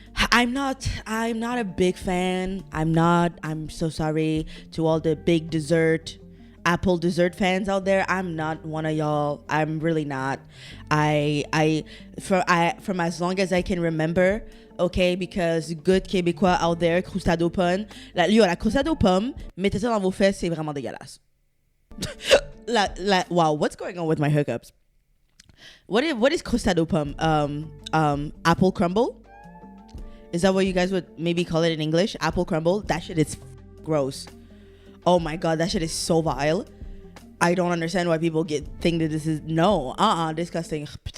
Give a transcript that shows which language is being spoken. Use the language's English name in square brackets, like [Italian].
[English] I'm not a big fan. I'm so sorry to all the big apple dessert fans out there. I'm not one of y'all. I'm really not. From as long as I can remember, okay, because good Québécois out there, croustade aux pommes. [French] La croustade aux pommes, mettez ça dans vos fesses, c'est vraiment dégueulasse. [English] Wow, what's going on with my hookups? What is croustade aux pommes? Apple crumble? Is that what you guys would maybe call it in English? Apple crumble? That shit is gross. Oh my god, that shit is so vile. I don't understand why people think that this is disgusting.